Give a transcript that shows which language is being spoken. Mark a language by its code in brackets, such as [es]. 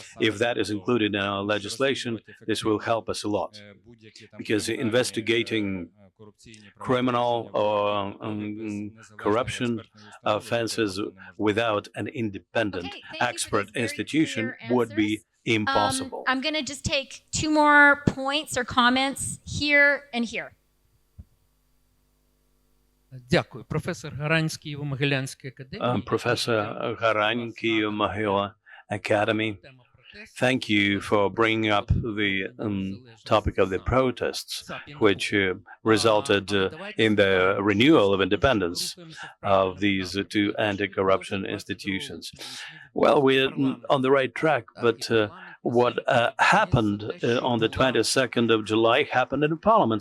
[en] If that is included in our legislation, this will help us a lot, because investigating criminal or corruption offenses without an independent expert institution would be impossible. I'm going to just take 2 more points or comments here and here. [uk] Дякую. Професор Гарань з Києво-Могилянської академії. [en] Professor Garань, Kyiv-Mogila Academy. Thank you for bringing up the topic of the protests, which resulted in the renewal of independence of these 2 anti-corruption institutions. Well, we're on the right track, but what happened on the 22nd of July happened in Parliament.